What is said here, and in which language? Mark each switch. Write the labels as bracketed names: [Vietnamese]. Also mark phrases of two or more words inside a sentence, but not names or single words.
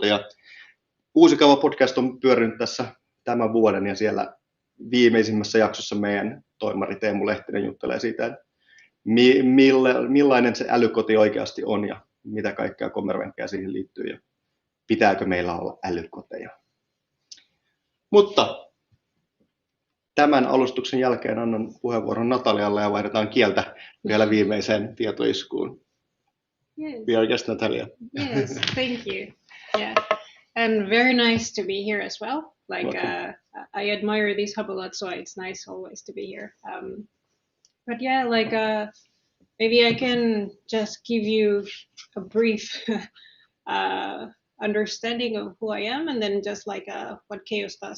[Finnish] Ja Uusikava podcast on pyörinyt tässä tämän vuoden, ja siellä viimeisimmässä jaksossa meidän toimari Teemu Lehtinen juttelee siitä, että millainen se älykoti oikeasti on ja mitä kaikkea kommervenkkejä siihen liittyy ja pitääkö meillä olla älykoteja. Mutta tämän alustuksen jälkeen annan puheenvuoron Natalialle ja vaihdetaan kieltä vielä viimeiseen tietoiskuun. [English] Yes. We are guest Natalia. Yes, thank you. Yeah, and very nice to be here as well. Like I admire this hub a lot, so it's nice always to be here. But yeah, like maybe I can just give you a brief understanding of who I am, and then just like what CHAOS does.